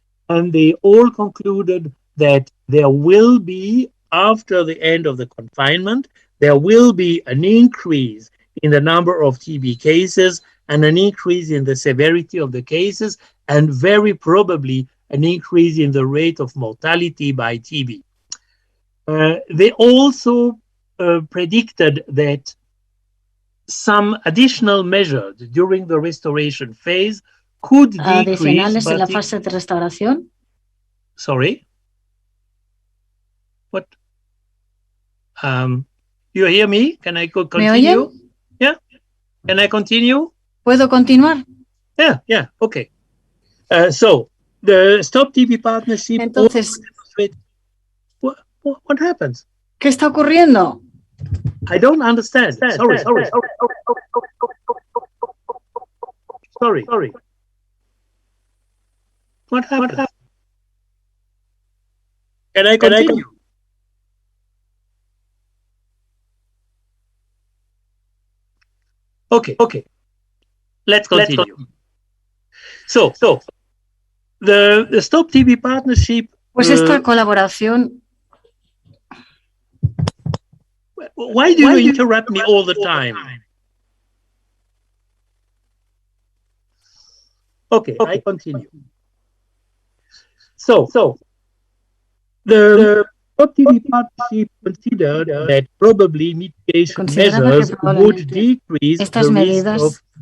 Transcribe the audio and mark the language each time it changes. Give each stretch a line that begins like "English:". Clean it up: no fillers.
English: And they all concluded that there will be, after the end of the confinement, there will be an increase in the number of TB cases and an increase in the severity of the cases, and very probably an increase in the rate of mortality by TB. They also predicted that some additional measures during the restoration phase could decrease.
Spanish: Adicionales en la fase de restauración.
English: Sorry? What? You hear me? Can I continue?
Spanish: ¿Me oyen?
English: Yeah? Can I continue?
Spanish: ¿Puedo continuar?
English: Yeah, okay. So, the Stop TB Partnership...
Spanish: Entonces,
English: what happens?
Spanish: ¿Qué está ocurriendo?
English: I don't understand. Sorry. What happened? Can I continue? Okay. Let's continue. So the Stop TB Partnership...
Spanish: Pues esta colaboración...
English: Why do you interrupt me all the time? Okay, I continue. So the Stop TB Partnership considered that probably mitigation measures would decrease the risk of